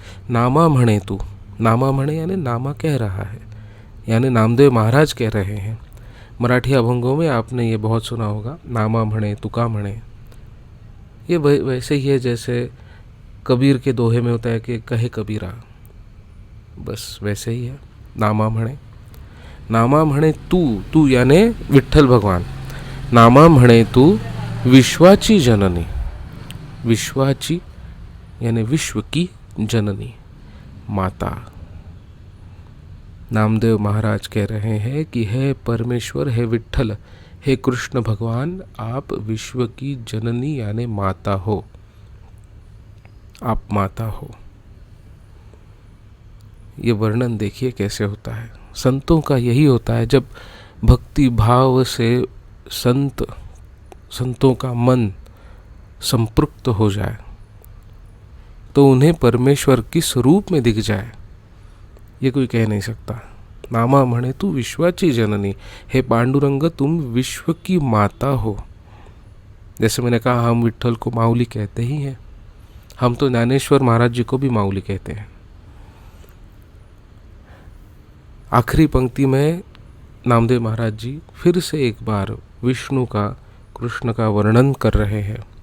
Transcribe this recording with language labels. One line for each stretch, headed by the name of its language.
Marathi: नामा म्हणे तू, नामा म्हणे
Hindi: यानी नामा कह रहा है, यानी नामदेव महाराज कह रहे हैं। मराठी अभंगों में आपने ये बहुत सुना होगा,
Marathi: नामा म्हणे तुका म्हणे।
Hindi: ये वैसे ही है जैसे कबीर के दोहे में होता है कि कहे कबीरा, बस वैसे ही है।
Marathi: नामा म्हणे, नामा म्हणे तू
Hindi: यानी विट्ठल भगवान।
Marathi: नामा म्हणे तू विश्वाची जननी, विश्वाची
Hindi: यानी विश्व की जननी माता। नामदेव महाराज कह रहे हैं कि हे परमेश्वर, हे विट्ठल, हे कृष्ण भगवान, आप विश्व की जननी यानी माता हो, आप माता हो। ये वर्णन देखिए कैसे होता है। संतों का यही होता है, जब भक्ति भाव से संतों का मन संपृक्त हो जाए तो उन्हें परमेश्वर किस रूप में दिख जाए ये कोई कह नहीं सकता।
Marathi: नामा म्हणे तू विश्वाची जननी,
Hindi: हे पांडुरंग तुम विश्व की माता हो। जैसे मैंने कहा हम विट्ठल को माऊली कहते ही हैं, हम तो ज्ञानेश्वर महाराज जी को भी माऊली कहते हैं। आखिरी पंक्ति में नामदेव महाराज जी फिर से एक बार विष्णु का, कृष्ण का वर्णन कर रहे हैं।